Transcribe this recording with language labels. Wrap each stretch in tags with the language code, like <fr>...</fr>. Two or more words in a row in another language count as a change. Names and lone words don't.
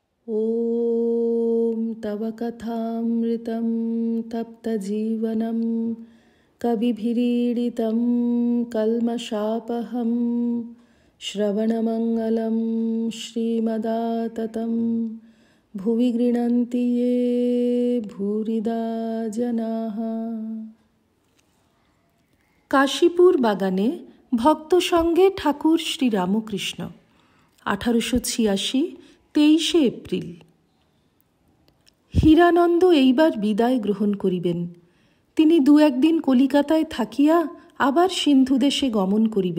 <sa>ॐ तव कथामृतं तप्तजीवनं कविभिरीडितं कल्मषापहं श्रवणमङ्गलं श्रीमदाततं भुवि गृह्णन्ति ये भूरिदा जनाः।</sa> <bn>কাশীপুর বাগানে ভক্ত সঙ্গে ঠাকুর শ্রীরামকৃষ্ণ 1886 23 এপ্রিল। হীরানন্দ এইবার বিদায় গ্রহণ করিবেন। তিনি 2-1 দিন কলিকাতায় থাকিয়া আবার সিন্ধুদেশে গমন করিবেন।</bn>